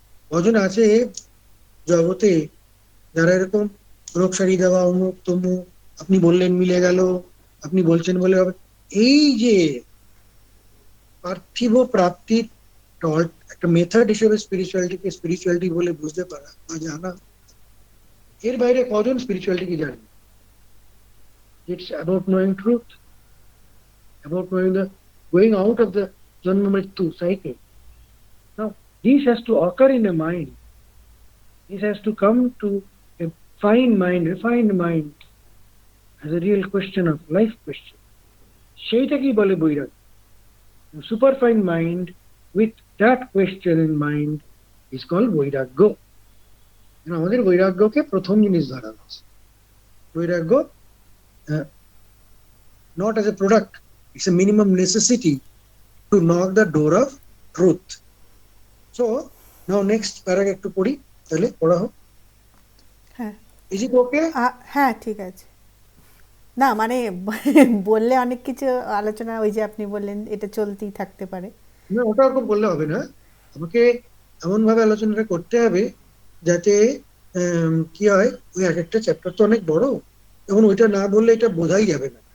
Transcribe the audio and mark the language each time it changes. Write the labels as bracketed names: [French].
[Bangla] কজন আছে জগতে যারা এরকম রোগ সারিয়ে দেওয়া অমুক তমুক, আপনি বললেন মিলে গেল, আপনি বলছেন বলে হবে, এই যে পার্থিব প্রাপ্তির একটা মেথড হিসেবে স্পিরিচুয়ালিটিকে স্পিরিচুয়ালিটি বলে বুঝতে পারা বা জানা, এর বাইরে কজন স্পিরিচুয়ালিটিকে জানে? [English] it's about knowing truth, about knowing the going out of the [Bangla] জন্ম মৃত্যু [English] Cycle. Now, this has to occur in a mind. This has to come to a fine mind, refined mind, as a real question of life question. [Bangla] সেইটাকেই বলে বৈরাগ্য. [English] Superfine mind with that question in mind is called বৈরাগ্য. [Bangla] আমাদের বৈরাগ্যকে প্রথম জিনিস ধরা হচ্ছে. [English] বৈরাগ্য not as a product, it's a minimum necessity to knock the door of truth. So now next paragraph [Bangla] একটু পড়ি, তাহলে পড়া হোক. হ্যাঁ [English] Is it okay? [Bangla] হ্যাঁ ঠিক আছে। না মানে বললে অনেক কিছু আলোচনা, ওই যে আপনি বললেন এটা চলতেই থাকতে পারে। না, ওটা ওরকম বললে হবে না, আমাকে এমন ভাবে আলোচনাটা করতে হবে যাতে কি হয়, ওই এক একটা চ্যাপ্টার তো অনেক বড়, এবং ওইটা না বললে এটা বোঝাই যাবে না।